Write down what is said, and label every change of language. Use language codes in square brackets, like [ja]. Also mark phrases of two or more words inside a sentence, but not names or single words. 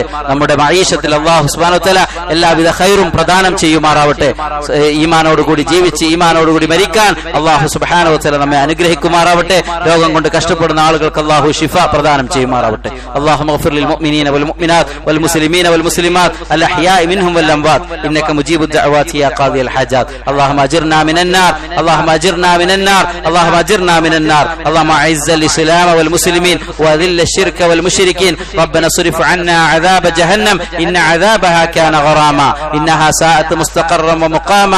[ml] നമ്മുടെ മഈശത്തിൽ [ar] الله سبحانه وتعالى [ml] എല്ലാവിധ ഖൈറും പ്രദാനം ചെയ്യുമാറാവട്ടെ. ഈമാനോടുകൂടി ജീവിച്ച് ഈമാനോടുകൂടി മരിക്കാൻ [ar] الله سبحانه وتعالى [ml] നമ്മെ അനുഗ്രഹിക്കുമാറാവട്ടെ. രോഗം കൊണ്ട് കഷ്ടപ്പെടുന്ന ആളുകൾക്ക് അല്ലാഹു ശിഫ പ്രദാനം ചെയ്യുമാറാവട്ടെ. [ar] اللهم اغفر للمؤمنين والمؤمنات والمسلمين والمسلمات الأحياء منهم والأموات إنك مجيب الدعوات يا قاضي الحاجات. اللهم أجرنا من النار، اللهم أجرنا من النار، اللهم أجرنا من النار. اللهم أعز الإسلام والمسلمين وأذل الشرك والمشركين. ربنا اصرف عنا عذاب جهنم إن عذابها كان غراما إنها ساءت مستقرا ومقاما.